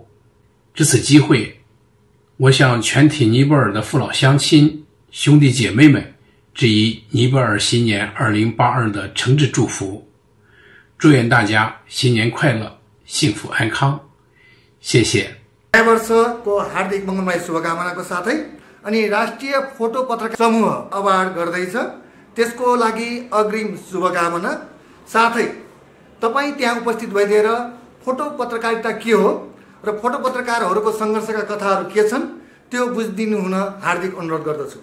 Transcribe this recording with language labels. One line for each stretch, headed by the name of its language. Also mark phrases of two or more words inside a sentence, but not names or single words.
Chinese: 这次机会，我向全体尼泊尔的父老乡亲、兄弟姐妹们致以尼泊尔新年2082的诚挚祝福，祝愿大家新年快乐，幸福安康。谢谢。
Nepali: नयाँ वर्षको हार्दिक मङ्गलमय शुभकामनाको साथै अनि राष्ट्रिय फोटो पत्रकार समूह अवार्ड गर्दैछ, त्यसको लागि अग्रिम शुभकामना। साथै तपाईँ त्यहाँ उपस्थित भइदिएर फोटो पत्रकारिता के हो र फोटो पत्रकारहरूको सङ्घर्षका कथाहरू के छन् त्यो बुझिदिनु हुन हार्दिक अनुरोध गर्दछु।